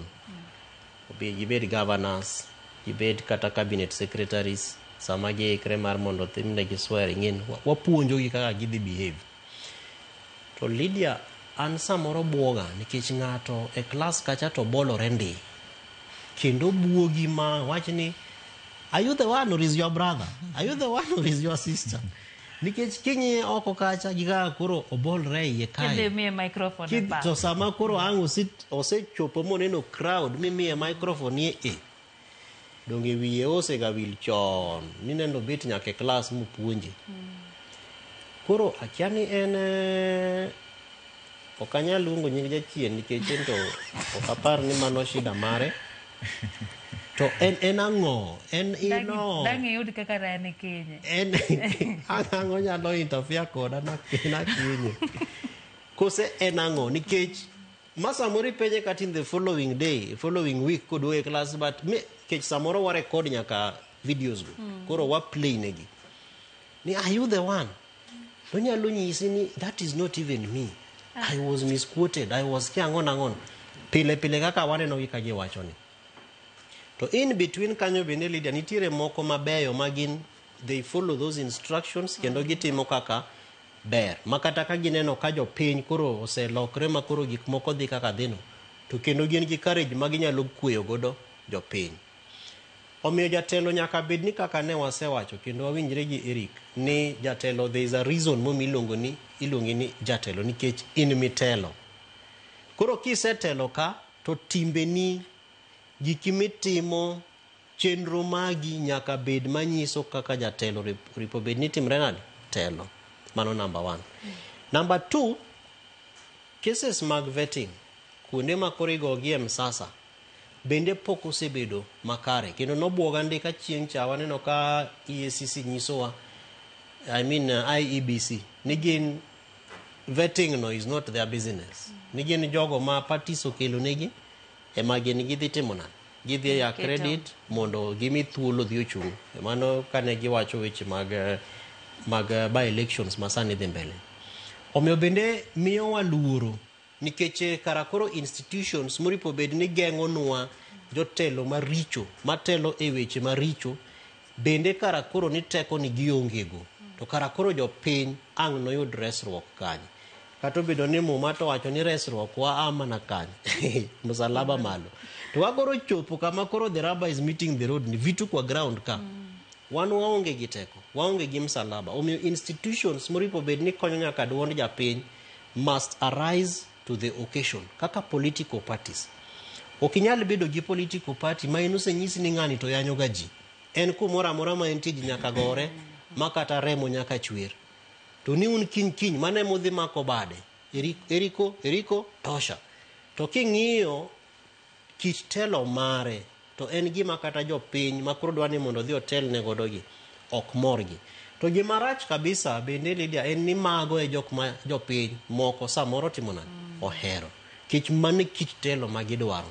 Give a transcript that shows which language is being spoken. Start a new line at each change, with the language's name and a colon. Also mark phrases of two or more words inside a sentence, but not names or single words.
Luo (Kenya and Tanzania): Gibed governors, gibed kata cabinet secretaries, sama giikre mar mondo timnegi
English: swearing in,
Luo (Kenya and Tanzania): wapuonjogi kaka gidhi behave. To Lydia, an samoro buoga nikech ng'ato e klas kacha to bolore ndi kendo buogi ma wachni
English: are you the one or is your brother? Are you the one or is your sister?
Luo (Kenya and Tanzania): Nikech kinyi oko kacha giga koro obolre iye kae kende miye microphone e pa to sama koro ang osechopo moneno crowd mimiye microphone ye donge wiye osega wil chon mineno bet nyaka e class mupuonje koro akiani en okanyal luongo nying jachien nikech en to okapar ni mano shida mare to en ang'o en ino dangi yud kaka rane Kenya en ang'o nyalo interfere koda na kinye kose en ang'o nikech masamoro penje kata
English: in the following week
Luo (Kenya and Tanzania): kodwo e class but me kech samoro wa record nyaka videos go koro wa play negi ni
English: are you the one
Luo (Kenya and Tanzania): to nyalo nyisi ni
English: that is not even me. I was misquoted, I was
Luo (Kenya and Tanzania): kiangon pile kaka waneno gi ka giwacho ni to in between kanyo bende Lydia nitiere moko mabeyo magin
English: they follow those instructions
Luo (Kenya and Tanzania): kendo gitimo kaka ber makata ka gineno ka jopiny koro oselokre ma koro gik moko dhi kaka dhino to kendo gin gi courage maginyalo kueyo godo jopiny. Omiyo jatelo nyaka bed ni kaka ne wasewacho kendo wawinjre gi Eric ni jatelo
English: there is a reason
Luo (Kenya and Tanzania): iluongi ni jatelo nikech in mitelo koro kisetelo ka to timbeni giki mitimo chenro magi nyaka bed manyiso kaka jatelo ripo bed ni timre nade telo mano number 1. Number 2 cases mag vetting kuonde ma koro igogi e msasa bende pok osebedo makare kendo nobuoga ndika chieng' cha waneno ka EACC nyisowa IEBC ni gin vetting no
English: is not their business
Luo (Kenya and Tanzania): ni gin jogo ma parties okelo negi ema gin gidhi timo nade gidhi ya credit mondo gimi thuolo dhi ochung' mano kane giwacho weche mag
English: by elections
Luo (Kenya and Tanzania): masani dhi mbele. Omiyo bende miyo waluoro nikech karakoro institutions moripo bed ni geng'onwa jotelo maricho matelo e weche maricho bende karakoro ni teko ni giongego to karakoro jopiny ang' noyud resruok kanye kata bedo ni muma to wacho ni resruok wa amana kanye msalaba malo to wagoro chopo kama koro
English: the rubber is meeting the road
Luo (Kenya and Tanzania): ni
Swahili: vitu kwa
Luo (Kenya and Tanzania): ground ka wan waonge gi teko waonge gi msalaba. Omiyo institutions moripo bed ni konyo nyaka duond japiny
English: must arise to the occasion
Luo (Kenya and Tanzania): kaka
English: political parties.
Luo (Kenya and Tanzania): Okinyal bedo gi
English: political party
Luo (Kenya and Tanzania): ma inuse nyisi ni ng'ani to yanyo gaji en kumora mora ma entie ji nyaka gore makata remo nyaka chwer to ni un kiny mane modhi mako bade eriko tosha to king'iyo kit telo mare to en gima kata jopiny makoro dwani mondo dhi hotel ne godogi ok morgi to gima rach kabisa bende Lydia en ni mago e jopiny moko samoro timona ohero kich mane kit telo magidwaro.